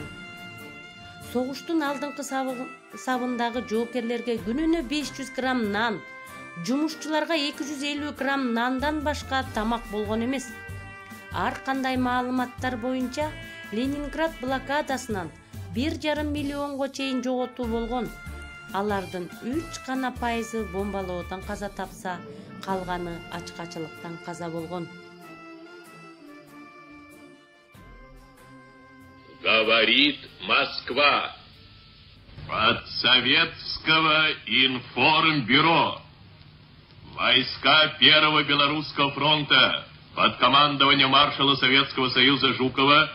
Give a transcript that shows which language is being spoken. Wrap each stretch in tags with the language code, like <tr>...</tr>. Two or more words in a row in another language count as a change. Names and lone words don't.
<ky>Согуштун алдыңкы сабындагы жоокерлерге күнүнө 500 грамм нан, жумушчуларга 250 грамм нандан башка тамак болгон эмес. Ар кандай маалыматтар боюнча Ленинград блокадасынан 1,5 миллионго чейин жоготуу болгон. Алардын 3% бомбалоодон каза тапса, калганы ачкачылыктан каза болгон.</ky> <ru>Говорит Москва. От Советского информбюро. Войска Первого Белорусского фронта под командованием маршала Советского Союза Жукова</ru>